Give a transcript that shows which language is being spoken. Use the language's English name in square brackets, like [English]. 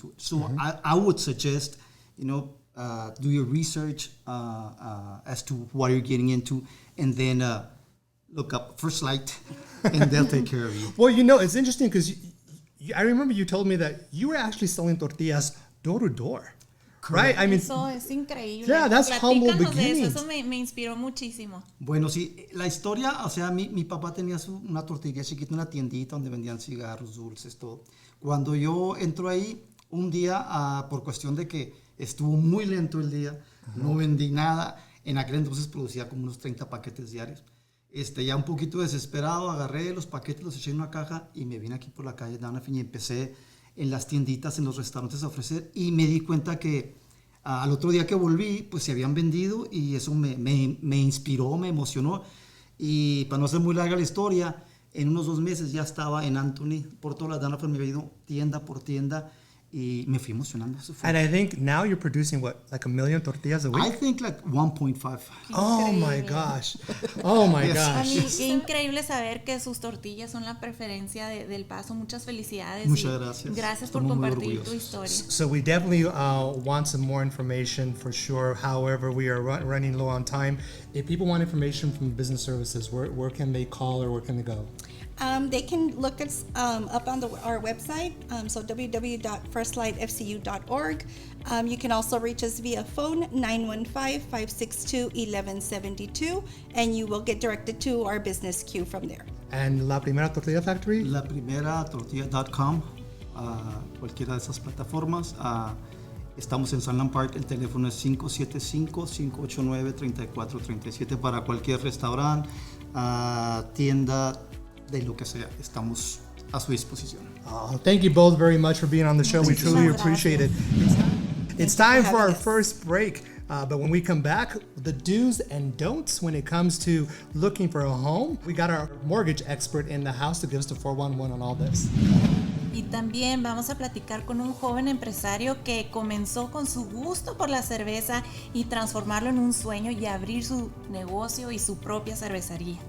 [English] So I would suggest, do your research as to what you're getting into, and then look up FirstLight, and they'll take care of you. Well, it's interesting because I remember you told me that you were actually selling tortillas door to door. Right? I mean, [Spanish] eso es increíble. [English] Yeah, that's humble beginnings. [Spanish] Eso me inspiró muchísimo. Bueno, sí, la historia, o sea, mi papá tenía una tortilla chiquita, una tiendita donde vendían cigarros, dulces, todo. Cuando yo entro ahí, un día, por cuestión de que estuvo muy lento el día, no vendí nada. En aquel entonces producía como unos 30 paquetes diarios. Ya un poquito desesperado, agarré los paquetes, los eché en una caja y me vine aquí por la calle de Anafiña y empecé en las tienditas, en los restaurantes a ofrecer, y me di cuenta que al otro día que volví, pues se habían vendido, y eso me inspiró, me emocionó, y para no hacer muy larga la historia, en unos 2 meses ya estaba en Anthony, por todas las Danafras, me había ido tienda por tienda, y me fui emocionando. [English] And I think now you're producing like 1 million tortillas a week? I think like 1.5. Oh my gosh. Oh my Yes. gosh. [Spanish] A mí, qué increíble saber que sus tortillas son la preferencia del Paso. Muchas felicidades. Muchas gracias. Gracias por Estamos muy compartir tu orgullosos. historia. [English] So we definitely want some more information for sure. However, we are running low on time. If people want information from business services, where can they call or where can they go? They can look us up on our website, so www.firstlightfcu.org. You can also reach us via phone, 915-562-1172, and you will get directed to our business queue from there. And La Primera Tortilla Factory? [Spanish] La Primera Tortilla.com, cualquiera de esas plataformas. Estamos en Sunland Park, el teléfono es 575-589-3437 para cualquier restaurante, tienda, de lo que sea. Estamos a su disposición. [English] Oh, thank you both very much for being on the show. We truly appreciate it. It's time for our first break. But when we come back, the do's and don'ts when it comes to looking for a home. We got our mortgage expert in the house to give us the 411 on all this. [Spanish] Y también vamos a platicar con un joven empresario que comenzó con su gusto por la cerveza y transformarlo en un sueño y abrir su negocio y su propia cervecería.